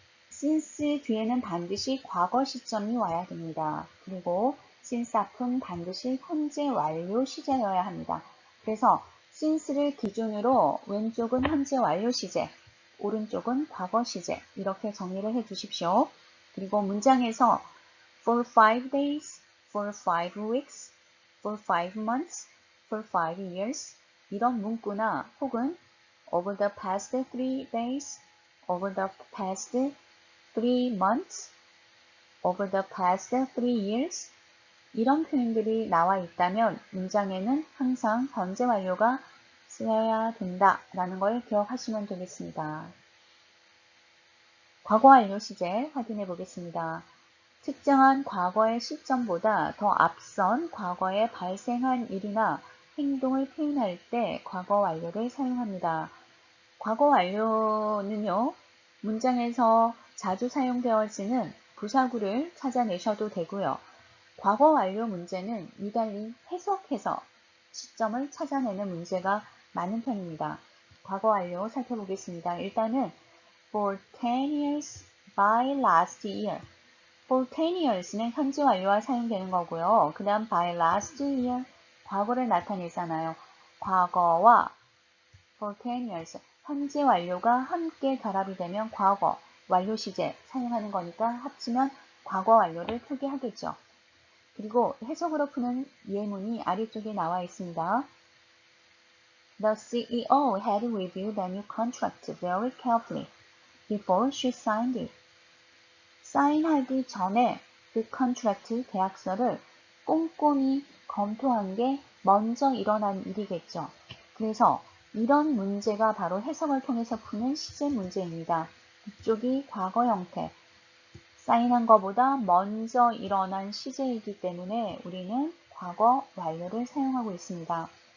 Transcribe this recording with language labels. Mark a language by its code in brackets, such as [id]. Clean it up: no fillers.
[ko] since 뒤에는 반드시 과거 시점이 와야 됩니다. 그리고 since 앞은 반드시 현재 완료 시제여야 합니다. 그래서 since를 기준으로 왼쪽은 현재 완료 시제, 오른쪽은 과거 시제 이렇게 정리를 해 주십시오. 그리고 문장에서 [en] for 5 days, for 5 weeks, for 5 months, for 5 years 이런 문구나 혹은 over the past 3 days, over the past 3 months, over the past 3 years [ko] 이런 표현들이 나와 있다면 문장에는 항상 현재 완료가 쓰여야 된다라는 걸 기억하시면 되겠습니다. 과거 완료 시제 확인해 보겠습니다. 특정한 과거의 시점보다 더 앞선 과거에 발생한 일이나 행동을 표현할 때 과거 완료를 사용합니다. 과거 완료는요, 문장에서 자주 사용되어지는 부사구를 찾아내셔도 되고요. 과거 완료 문제는 유달리 해석해서 시점을 찾아내는 문제가 많은 편입니다. 과거 완료 살펴보겠습니다. 일단은 [en] for 10 years by last year. for 10 years [ko] 는 현재 완료와 사용되는 거고요. 그 다음 [en] by last year, [ko] 과거를 나타내잖아요. 과거와 [en] for 10 years, [ko] 현재 완료가 함께 결합이 되면 과거, 완료 시제 사용하는 거니까 합치면 과거 완료를 풀게 하겠죠. 그리고 해석으로 푸는 예문이 아래쪽에 나와 있습니다. [en] The CEO had reviewed the new contract very carefully before she signed it. [ko] 사인하기 전에 그 컨트랙트 계약서를 꼼꼼히 검토한 게 먼저 일어난 일이겠죠. 그래서 이런 문제가 바로 해석을 통해서 푸는 시제 문제입니다. 이쪽이 과거 형태, 사인한 것보다 먼저 일어난 시제이기 때문에 우리는 과거 완료를 사용하고 있습니다.